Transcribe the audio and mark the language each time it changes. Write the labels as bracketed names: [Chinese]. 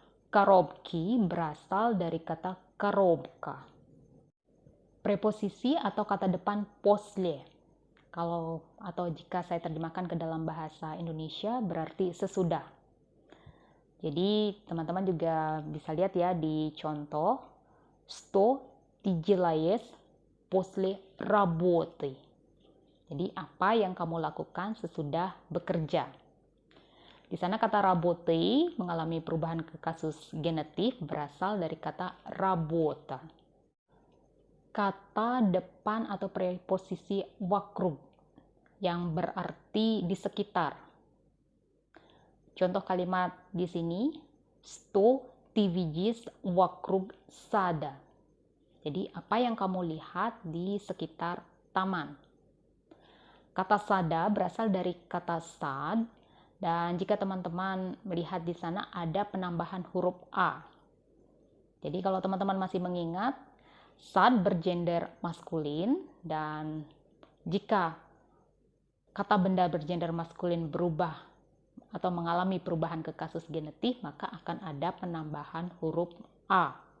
[Indonesian] Коробки berasal dari kata коробка. Preposisi atau kata depan после. Atau jika saya terjemahkan ke dalam bahasa Indonesia berarti sesudah. Jadi teman-teman juga bisa lihat ya di contoh. [Russian] Что ты делаешь после работы. [Indonesian] Jadi apa yang kamu lakukan sesudah bekerja. Di sana kata работы mengalami perubahan ke kasus genetif berasal dari kata работа. Kata depan atau preposisi вокруг yang berarti di sekitar. Contoh kalimat di sini, [Russian] что ты видишь вокруг сада. [Indonesian] Jadi apa yang kamu lihat di sekitar taman. Kata sada berasal dari kata sad dan jika teman-teman melihat di sana ada penambahan huruf A. Jadi kalau teman-teman masih mengingat, sad bergender maskulin dan jika kata benda bergender maskulin berubah atau mengalami perubahan ke kasus genetif, maka akan ada penambahan huruf A.